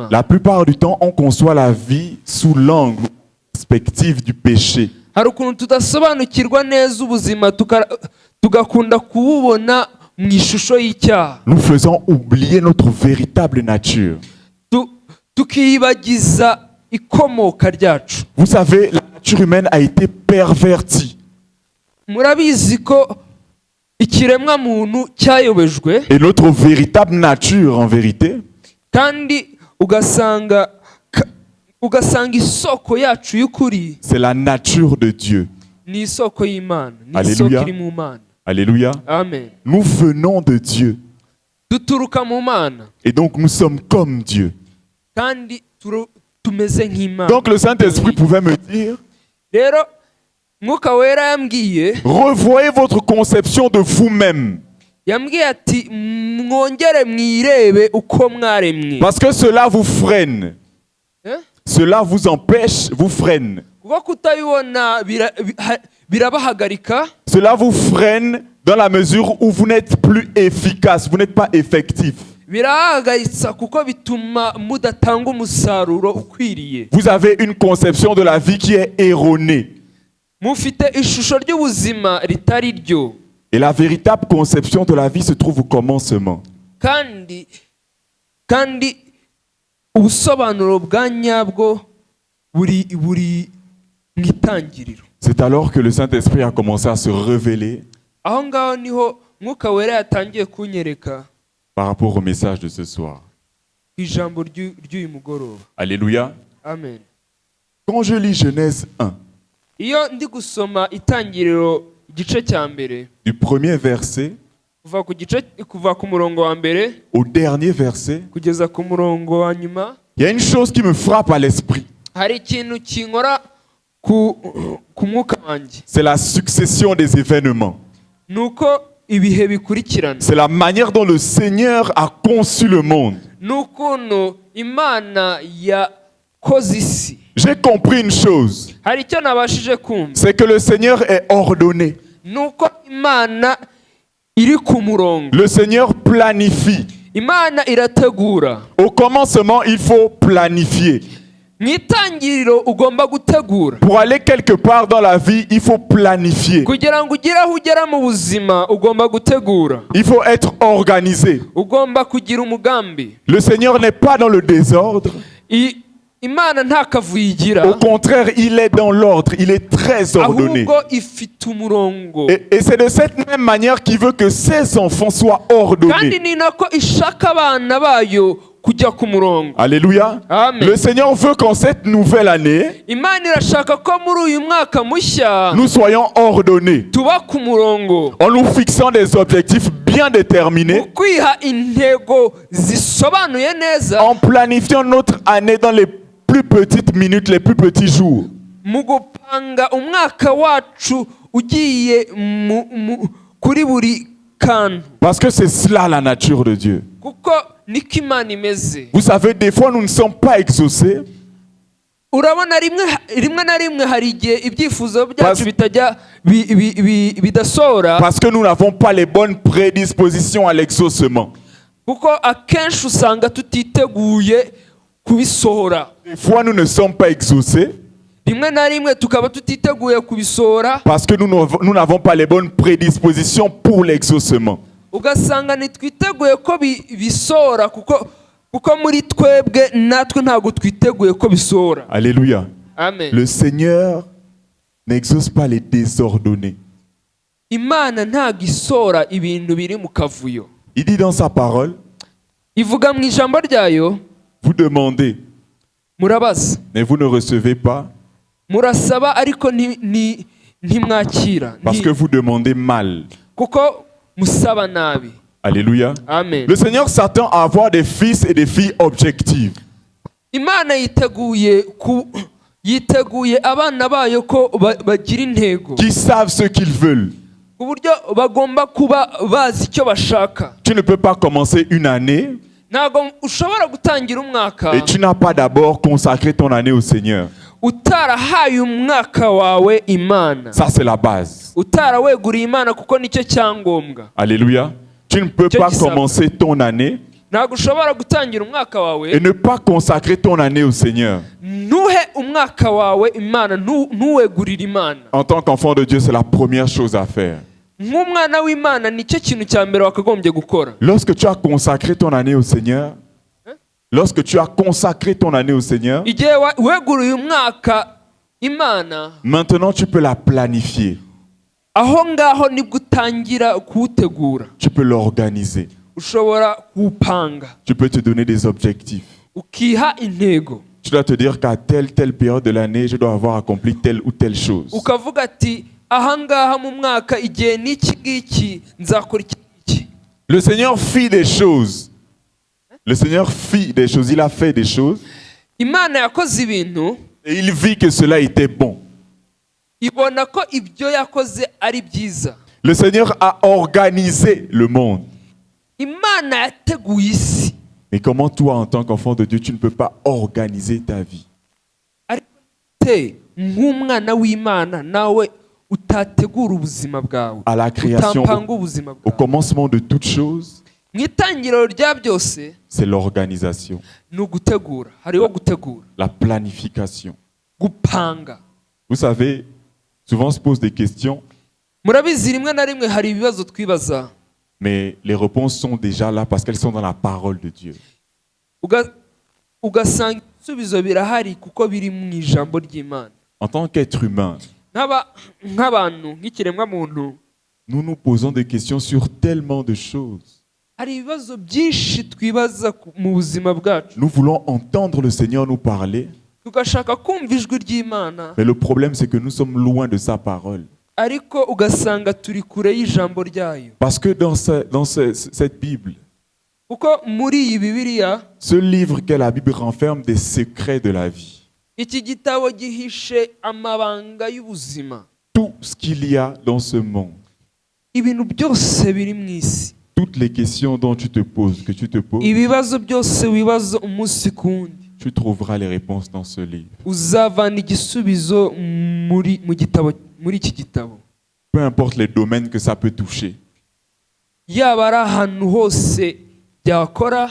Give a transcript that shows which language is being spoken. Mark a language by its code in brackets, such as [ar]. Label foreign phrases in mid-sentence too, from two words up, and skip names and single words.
[fr] La plupart du temps, on conçoit la vie sous l'angle, perspective du péché. [rw] hari ukuntu tudasobanukirwa neza ubuzima tugakunda kububona mu ishusho y'icyaha. [fr] Nous faisons oublier notre véritable nature. [rw] tukiyibagiza ikomoka ryacu. [fr] Vous savez, la nature humaine a été pervertie. [rw] murabizi ko ikiremwa muntu cyayobejwe, [fr] Et notre véritable nature, en vérité, [rw] kandi ugasanga isoko yacu y'ukuri [fr] c'est la nature de Dieu. [rw] ni isoko y'Imana, ni [fr] Alléluia. [rw] isoko iri mu Mana. [fr] Alléluia. Amen. Nous venons de Dieu. [rw] duturuka mu Mana [fr] Et donc nous sommes comme Dieu. [rw] kandi tumeze nk'Imana. [fr] Donc le Saint-Esprit pouvait me dire, [rw] rero Mwuka Wera yambwiye, [fr] revoyez votre conception de vous-même. [rw] yambwiye ati mwongere mwirebe uko mwaremwe. [fr] Parce que cela vous freine. Cela vous empêche, vous freine. [rw] kuko kutabibona birabahagarika. [fr] Cela vous freine dans la mesure où vous n'êtes plus efficace, vous n'êtes pas effectif. [rw] birahagaritsa kuko bituma mudatanga umusaruro ukwiriye. [fr] Vous avez une conception de la vie qui est erronée. [rw] mufite ishusho ry'ubuzima ritari ryo. [fr] Et la véritable conception de la vie se trouve au commencement. [rw] kandi ubusobanuro bwa nyabwo buri mu itangiriro. [fr] C'est alors que le Saint-Esprit a commencé à se révéler [rw] aho ngaho niho Mwuka Wera yatangiye kunyereka [fr] par rapport au message de ce soir. [rw] ijambo ry'uyu mugoroba. [fr] Alléluia. Amen. Quand je lis Genèse 1, [rw] iyo ndi gusoma itangiriro igice cya mbere, [fr] du premier verset [rw] kuva ku murongo wa mbere [fr] au dernier verset, [rw] kugeza ku murongo wa nyuma, [fr] il y a une chose qui me frappe à l'esprit. [rw] hari ikintu kinkora ku mwuka wanjye. [fr] C'est la succession des événements. [rw] nuko ibihe bikurikirana. [fr] C'est la manière dont le Seigneur a conçu le monde. [rw] n'ukuntu Imana yakoze isi. [fr] J'ai compris une chose, [rw] hari icyo nabashije kumva, [fr] c'est que le Seigneur est ordonné. [rw] nuko Imana iri ku murongo. [fr] Le Seigneur planifie. [rw] Imana irategura. [fr] Au commencement, il faut planifier. [rw] mu itangiriro ugomba gutegura. [fr] Pour aller quelque part dans la vie, il faut planifier. [rw] kugira ngo ugire aho ugera mu buzima ugomba gutegura. [fr] Il faut être organisé. [rw] ugomba kugira umugambi. [fr] Le Seigneur n'est pas dans le désordre. [rw] Imana nta kavuyo igira. [fr] Au contraire, il est dans l'ordre. Il est très ordonné. [rw] ahubwo ifite umurongo. [fr] Et c'est de cette même manière qu'il veut que ses enfants soient [rw] kandi [fr] ordonnés. [rw] ni nako ishaka abana bayo kujya ku murongo. [fr] Alléluia. Amen. Le Seigneur veut qu'en cette nouvelle année, [rw] Imana irashaka ko muri uyu mwaka mushya [fr] nous soyons ordonnés, [rw] tuba ku murongo, [fr] en nous fixant des objectifs bien déterminés, [rw] kwiha intego zisobanuye neza, [fr] en planifiant notre année dans les plus petites minutes, les plus petits jours. [rw] mu gupanga umwaka wacu ugiye kuri buri kantu, [fr] Parce que c'est cela la nature de Dieu. [rw] kuko niko Imana imeze. [fr] Vous savez, des fois nous ne sommes pas exaucés [rw] Urabona rimwe na rimwe hari igihe ibyifuzo [fr] Parce- [rw] byacu bitajya bidasohora, [fr] parce que nous n'avons pas les bonnes prédispositions à l'exaucement. [rw] kuko akenshi usanga tutiteguye kubisohora. [fr] Des fois nous ne sommes pas exaucés [rw] Rimwe na rimwe tukaba tutiteguye kubisohora, [fr] parce que nous n'avons pas les bonnes prédispositions pour l'exaucement. [rw] ugasanga ntitwiteguye ko bisohora, kuko muri twebwe natwe ntabwo twiteguye ko bisohora. [fr] Alléluia. Amen. Le Seigneur n'exauce pas les désordonnés. [rw] Imana ntabwo isohora ibintu biri mu kavuyo. [fr] Il dit dans sa parole, [rw] Ivuga mu ijambo ryayo, [fr] vous demandez, [rw] murabaza, [fr] mais vous ne recevez pas [rw] murasaba ariko ntimwakira, [fr] parce que vous demandez mal. [rw] kuko musaba nabi. [fr] Alléluia. Amen. Le Seigneur s'attend à avoir des fils et des filles objectifs. [rw] Imana yiteguye abana bayo ko bagira intego, [fr] Qui savent ce qu'ils veulent. [rw] ku buryo bagomba kuba bazi icyo bashaka. [fr] Tu ne peux pas commencer une année [rw] Ntabwo ushobora gutangira umwaka [fr] et tu n'as pas d'abord consacré ton année au Seigneur. [rw] utarahaye umwaka wawe Imana, [fr] Ça, c'est la base. [rw] utaraweguriye Imana, kuko nicyo cyangombwa. [fr] Alléluia. Tu ne peux Dieu pas dit ça. commencer ton année [rw] Ntabwo ushobora gutangira umwaka wawe [fr] et ne pas consacrer ton année au Seigneur. [rw] ntuhe umwaka wawe Imana, ntuwegurire Imana. [fr] En tant qu'enfant de Dieu, c'est la première chose à faire. [rw] Nk'umwana w'Imana nicyo kintu cya mbere wakagombye gukora. [fr] Lorsque tu as consacré ton année au Seigneur, lorsque tu as consacré ton année au Seigneur, [rw] Igihe weguriye umwaka Imana, [fr] maintenant tu peux la planifier. [rw] aho ngaho nibwo utangira kuwutegura. [fr] Tu peux l'organiser. [rw] Ushobora kuwupanga, [fr] Tu peux te donner des objectifs. [rw] ukiha intego, [fr] Tu dois te dire qu'à telle période de l'année, je dois avoir accompli telle ou telle chose. [rw] ukavuga ati ahangaha mu mwaka igihe n'iki ngiki nzakora iki. [fr] Le Seigneur fit des choses. Le Seigneur fit des choses. Il a fait des choses. [rw] Imana yakoze ibintu, [fr] Et il vit que cela était bon. [rw] ibona ko ibyo yakoze ari byiza. [fr] Le Seigneur a organisé le monde. [rw] Imana yateguye isi, [fr] Mais comment toi, en tant qu'enfant de Dieu, tu ne peux pas organiser ta vie? [rw] ariko te nk'umwana w'Imana nawe utategura ubuzima bwawe, [fr] À la création, [rw] utampanga ubuzima [fr] au [rw] bwawe. [fr] commencement de toutes choses, [rw] Mu itangiriro rya byose [fr] c'est l'organisation, [rw] ni ugutegura, hariho gutegura, [fr] la planification. [rw] gupanga. [fr] Vous savez, souvent on se pose des questions, [rw] Murabizi rimwe na rimwe hari ibibazo twibaza, [fr] mais les réponses sont déjà là parce qu'elles sont dans la parole de Dieu. [rw] ugasanga ibisubizo birahari kuko biri mu ijambo ry'Imana. [fr] En tant qu'être humain, [rw] Nk'abantu, nk'ikiremwamuntu, [fr] nous nous posons des questions sur tellement de choses. [rw] hari ibibazo byinshi twibaza mu buzima bwacu, [fr] Nous voulons entendre le Seigneur nous parler, [rw] tugashaka kumva ijwi ry'Imana, [fr] mais le problème c'est que nous sommes loin de sa parole. [rw] ariko ugasanga turi kure y'ijambo ryayo. [fr] Parce que dans cette Bible, [rw] Kuko muri iyi Bibiliya, [fr] ce livre qu'est la Bible renferme des secrets de la vie. [rw] iki gitabo gihishe amabanga y'ubuzima. [fr] Tout ce qu'il y a dans ce monde, [rw] Ibintu byose biri mu isi, [fr] toutes les questions dont tu te poses, que tu te poses, [rw] ibibazo byose wibaza umunsi ku wundi, [fr] tu trouveras les réponses dans ce livre. [rw] uzavana igisubizo muri iki gitabo. [fr] Peu importe les domaines que ça peut toucher, [rw] Yaba ari ahantu hose byakora,